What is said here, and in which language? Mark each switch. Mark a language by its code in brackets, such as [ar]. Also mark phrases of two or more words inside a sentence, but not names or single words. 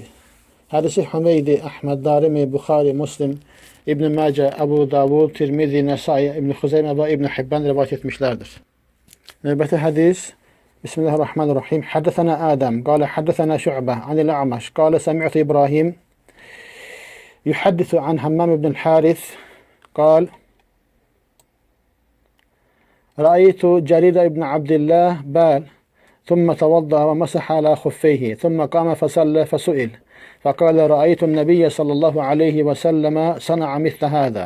[az] Hədisi Hümeydi, Əhməd, Darimi, Buxari, Muslim, İbn Məcə, Əbu Davud, Tirmizi, Nəsai, İbn Xuzeymə və İbn Hibban rivayət etmişlərdir. Növbəti hədis [ar] بسم الله الرحمن الرحيم. حدثنا آدم، قال حدثنا شعبة، عن الأعمش، قال سمعت إبراهيم، يحدث عن همام بن الحارث، قال رأيت جرير بن عبد الله بال ثم توضأ ومسح على خفيه ثم قام فصلى فسئل فقال رأيت النبي صلى الله عليه وسلم صنع مثل هذا.